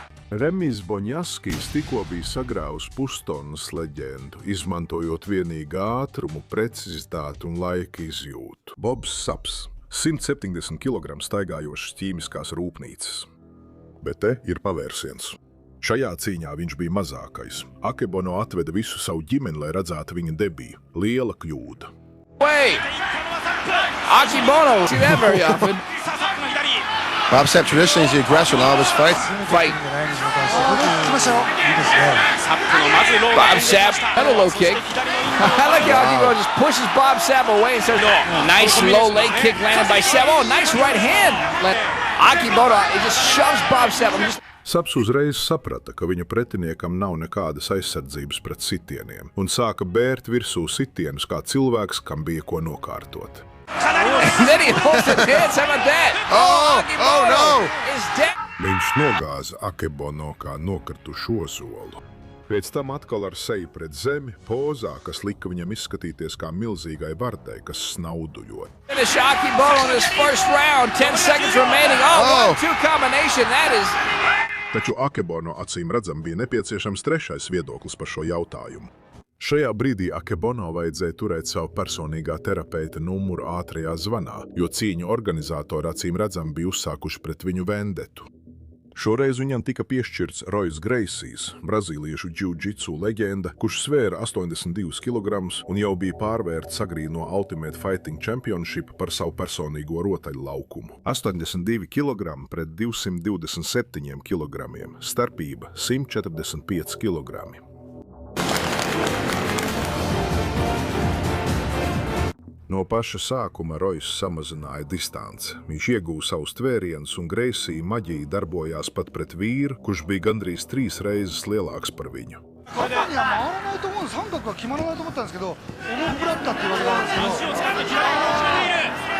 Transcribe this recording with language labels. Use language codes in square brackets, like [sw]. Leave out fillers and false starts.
[lv] Remijs Bonjaskijs tikko bija sagrāvis pustonnas leģendu, izmantojot vienīgi ātrumu, precizitāti un laika izjūtu. Bobs Saps. 170 kg staigājošas ķīmiskās rūpnīcas. Bet te ir pavērsiens. Šajā cīņā viņš bija mazākais. Akebono atveda visu savu ģimeni, lai redzētu viņa debiju. Liela kļūda. [en] Wait! Akebono, see that very often. Bob Sapp traditionally is the aggressor in all of his fights. Fight. Bob Sapp, another low kick. I like how Akebono just pushes Bob Sapp away and says, oh, nice low leg kick landed by Sapp. Oh, nice right hand. Akebono, he just shoves Bob Sapp. [lv] Saps uzreiz saprata, ka viņa pretiniekam nav nekādas aizsardzības pret sitieniem un sāka bērt virsū sitienus kā cilvēks, kam bija ko nokārtot. [en] Then he holds his hands, how about that? Oh no! Is dead. [lv] Viņš nogāza Akebono kā nokritušu ozolu. Pēc tam atkal ar seju pret zemi, pozā, kas lika viņam izskatīties kā milzīgai vardei, kas snauduļo. [en] Finish Akebono in his first round, 10 seconds remaining. Oh, 1-2 combination, that is... [lv] Taču Akebono acīm redzam bija nepieciešams trešais viedoklis par šo jautājumu. Šajā brīdī Akebono vajadzēja turēt savu personīgā terapeita numuru ātrajā zvanā, jo cīņu organizatori acīm redzam bija uzsākuši pret viņu vendetu. Šoreiz viņam tika piešķirts Royce Gracies, brazīliešu džiu-džitsu leģenda, kurš svēra 82 kg un jau bija pārvērts agrī no Ultimate Fighting Championship par savu personīgo rotaļlaukumu. 82 kg pret 227 kg, starpība 145 kg. No paša sākuma Royce samazināja distanci. Viņš iegūja savus tvērienus un Gracie maģija darbojās pat pret vīru, kurš bija gandrīz 3 reizes lielāks par viņu. [ja] 肩には回らないと思う、三角は決まらないと思ったんですけど、重くなったっていうわけなんですけど。足を使って左に押し込んでいる。